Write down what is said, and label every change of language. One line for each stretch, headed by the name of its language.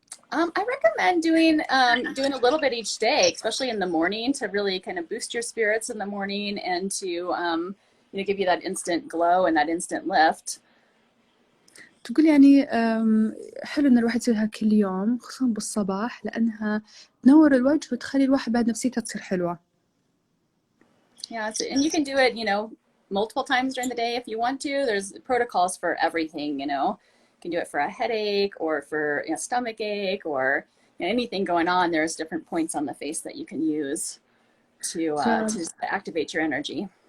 English: I recommend doing a little bit each day, especially in the morning, to really kind of boost your spirits in the morning and to give you that instant glow and that instant lift.
Arabic: تقول يعني حلو إن الواحد يسويها كل يوم خصوصا بالصباح لأنها تنور الوجه وتخلي الواحد بعد نفسيته تصير حلوة.
English: Yeah, and you can do it, multiple times during the day if you want to. There's protocols for everything, You can do it for a headache or for stomach ache or anything going on. There's different points on the face that you can use to activate your energy.